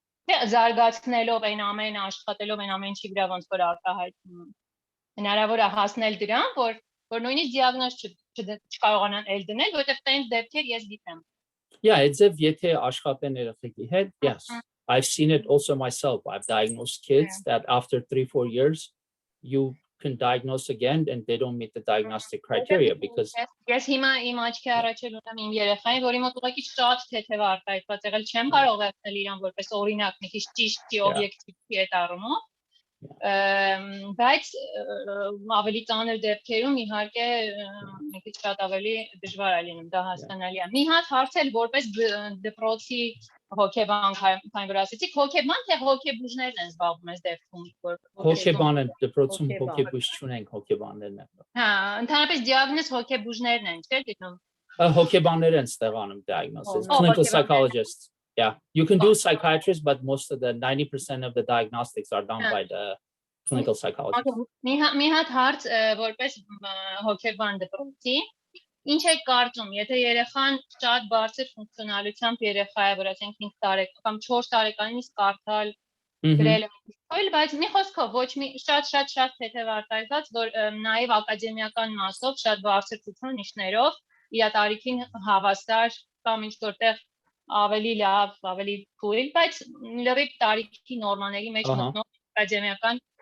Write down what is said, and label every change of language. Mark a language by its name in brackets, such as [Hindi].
[Armenian] Թե զարգացնելով այն ամենը, աշխատելով այն ամենի վրա ոնց որ արտահայտում։ Հնարավոր է հասնել դրան, որ նույնիսկ դիագնոզ չկարողանան էլ դնել, որովհետեւ տենց դեպքեր ես գիտեմ։ [English] Yeah, it's if [Armenian] եթե աշխատեն երեխեքի հետ, [English] yes. I've seen it also myself. I've diagnosed kids that after 3-4 years, you can diagnose again and they don't meet the diagnostic criteria because [Armenian] Ես հիմա իմ աչքի առաջել ունեմ իմ երեխային, որի մոտ ուղղակի շատ թեթև արտահայտված եղել, չեմ կարող վերցնել իրան որպես օրինակ, մի քիչ ճիշտ չի, օբյեկտիվ չի այդ առումով, բայց ավելի ծանր դեպքերում իհարկե մի քիչ շատ ավելի դժվար է լինում, դա հասկանալի է։ Մի հատ հարցել որպես դպրոցի հոգեբան, քանի որ ասեցիք, հոգեբան թե հոգեբուժներն են զբաղվում այս դեպքում, որ հոգեբանը դպրոցում հոգեբուժ չունենք, հոգեբաններն են։ Հա, ընդհանրապես դիագնոզ հոգեբուժներն են, չէ՞ գիտում։ Հոգեբաններն են ստեղանում diagnosis, clinical psychologists. [English] Yeah, you can do psychiatrists, but most of the 90% of the diagnostics are done by the clinical psychologists. [Armenian] Մի հատ հարց որպես հոգեբան դպրոցի, ինչ եք կարծում, եթե երեխան շատ բարձր ֆունկցիոնալությամբ երեխա է, որ ասենք 5 տարեկան կամ 4 տարեկանից կարդալ գրել է, բայց մի խոսքով ոչ մի շատ թեթև արտահայտված, որ նաև ակադեմիական մասով շատ բարձր ցուցանիշներով իր տարիքին հավասար կամ ինչ որտեղ ավելի լավ, ավելի թույլ, բայց լրիվ տարիքի նորմաների մեջ մտնող ակադեմիական